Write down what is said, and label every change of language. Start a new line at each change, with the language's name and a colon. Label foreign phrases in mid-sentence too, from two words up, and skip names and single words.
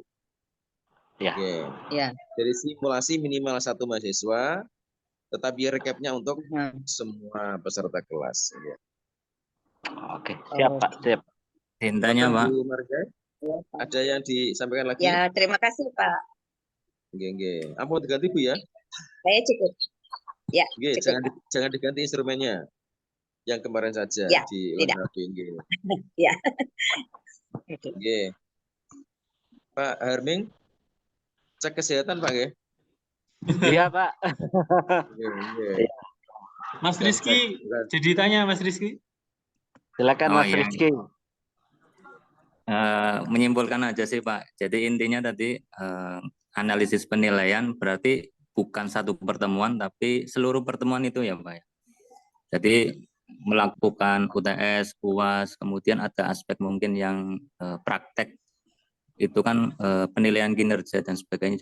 Indonesian: Ya. Jadi simulasi minimal satu mahasiswa, tetapi recapnya untuk semua peserta kelas. Ya. Oke, siap Pak, siap. Tintanya Pak. Ada yang disampaikan lagi? Ya, terima kasih Pak.
Javanese: Nggih. Ampun
Indonesian: diganti Bu ya. Saya cukup. Ya, Nggih, cukup. Pak. jangan diganti instrumennya. Yang kemarin saja Ya, di tidak. HP nggih. Ya. Nggih. Pak Harming, cek kesehatan Pak nggih. Iya, Pak. Nggih. Mas Dan Rizky, jadi tanya Mas Rizky. Silakan Oh, Mas iya. Rizky. Menyimpulkan aja sih Pak. Jadi intinya tadi analisis penilaian berarti bukan satu pertemuan tapi seluruh pertemuan itu ya Pak. Jadi melakukan UTS, UAS, kemudian ada aspek mungkin yang praktek itu kan penilaian kinerja dan sebagainya.